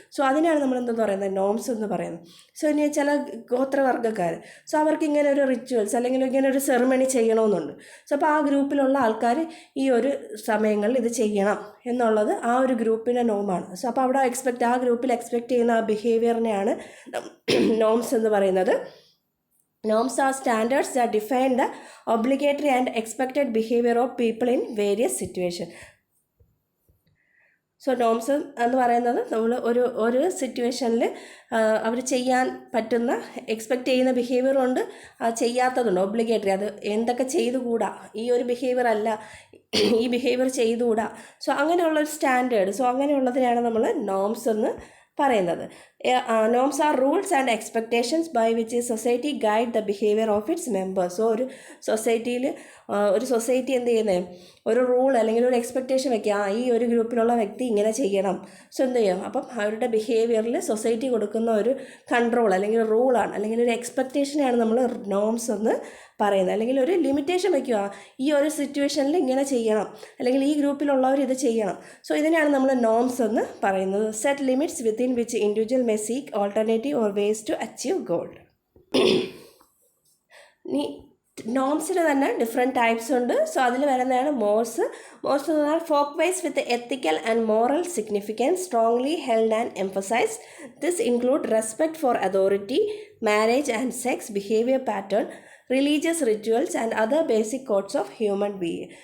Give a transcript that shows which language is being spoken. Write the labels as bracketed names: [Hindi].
[Malayalam] So അതിനാണ് നമ്മൾ എന്തെന്ന് പറയുന്നത്, നോംസ് എന്ന് പറയുന്നത്. സോ ഇനി ചില ഗോത്രവർഗ്ഗക്കാർ, സോ അവർക്ക് ഇങ്ങനെ ഒരു റിച്വൽസ് അല്ലെങ്കിൽ ഇങ്ങനെ ഒരു സെറിമണി ചെയ്യണമെന്നുണ്ട്. സോ അപ്പോൾ ആ ഗ്രൂപ്പിലുള്ള ആൾക്കാർ ഈ ഒരു സമയങ്ങളിൽ ഇത് ചെയ്യണം എന്നുള്ളത് ആ ഒരു ഗ്രൂപ്പിൻ്റെ നോമാണ്. സോ അപ്പോൾ അവിടെ ആ ഗ്രൂപ്പിൽ എക്സ്പെക്റ്റ് ചെയ്യുന്ന ആ ബിഹേവിയറിനെയാണ് നോംസ് എന്ന് പറയുന്നത്. [English] Norms are standards that define the obligatory and expected behavior of people in various situations. [Malayalam] So norms എന്ന് പറയുന്നത് നമ്മൾ ഒരു സിറ്റുവേഷനിൽ അവർ ചെയ്യാൻ പറ്റുന്ന എക്സ്പെക്റ്റ് ചെയ്യുന്ന ബിഹേവിയറുണ്ട്, ചെയ്യാത്തതുണ്ട്, ഒബ്ലിഗേറ്ററി, അത് എന്തൊക്കെ ചെയ്തുകൂടാ, ഈ ഒരു ബിഹേവിയർ അല്ല, ഈ ബിഹേവിയർ ചെയ്തുകൂടാ. സോ അങ്ങനെയുള്ളൊരു സ്റ്റാൻഡേർഡ്, സോ അങ്ങനെയുള്ളതിനാണ് നമ്മൾ നോംസ് എന്ന് പറയുന്നത്. [English] Norms are rules and expectations by which society guide the behaviour of its members. [Malayalam] So ഒരു സൊസൈറ്റിയിൽ ഒരു സൊസൈറ്റി എന്ത് ചെയ്യുന്നത്, ഒരു റൂൾ അല്ലെങ്കിൽ ഒരു എക്സ്പെക്റ്റേഷൻ വയ്ക്കുക, ഈ ഒരു ഗ്രൂപ്പിലുള്ള വ്യക്തി ഇങ്ങനെ ചെയ്യണം. സോ എന്ത് ചെയ്യും, അപ്പം അവരുടെ ബിഹേവിയറിൽ സൊസൈറ്റി കൊടുക്കുന്ന ഒരു കൺട്രോൾ അല്ലെങ്കിൽ റൂളാണ്, അല്ലെങ്കിൽ ഒരു എക്സ്പെക്റ്റേഷനാണ് നമ്മൾ നോംസ് എന്ന് പറയുന്നത്. അല്ലെങ്കിൽ ഒരു ലിമിറ്റേഷൻ വയ്ക്കുക, ഈ ഒരു സിറ്റുവേഷനിൽ ഇങ്ങനെ ചെയ്യണം, അല്ലെങ്കിൽ ഈ ഗ്രൂപ്പിലുള്ളവർ ഇത് ചെയ്യണം. സോ ഇതിനാണ് നമ്മൾ നോംസ് എന്ന് പറയുന്നത്. [English] Set limits within which individual may seek alternative or ways to achieve goal. [Malayalam] ഇനി നോംസിന് തന്നെ ഡിഫറെൻറ്റ് ടൈപ്സ് ഉണ്ട്. സോ അതിൽ വരുന്നതാണ് മോർസ്. [English] mores [Malayalam] എന്ന് പറഞ്ഞാൽ [English] Folkways with ethical and moral significance strongly held and emphasise. This include respect for authority, marriage and sex, behaviour pattern, religious rituals and other basic codes of human being.